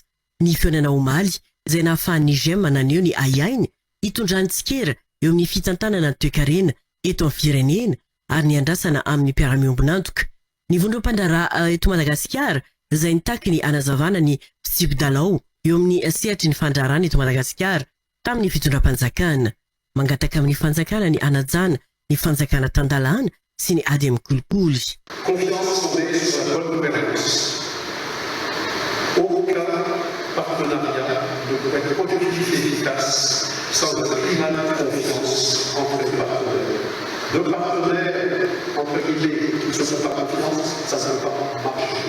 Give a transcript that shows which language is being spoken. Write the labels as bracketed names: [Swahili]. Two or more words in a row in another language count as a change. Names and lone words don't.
[Malagasy] Ny fionana omaly izay nahafahan'ny GEM naneho ny aiainy hitondrany tsikera eo amin'ny fitantanana ny toe-karena eto amin'ny firenena ary ny andrasana amin'ny mpiara-miombinantoka. Ny vondrom-pandrara eto Madagasikara izay nitaky ny anazavana ny fitsipy-dalao eo amin'ny sehatry ny fandrarana eto Madagasikara tamin'ny fitondram-panjakana, mangataka amin'ny fanjakana ny anajana ny fanjakana tandalana sy ny ady amin'ny kolikoly. [French] Confiance fondée sur la bonne gouvernance. Aucun partenariat ne peut être productif et efficace sans un climat de confiance entre les partenaires. Deux partenaires, entre guillemets, qui ne se font pas confiance, ça ne peut pas marcher.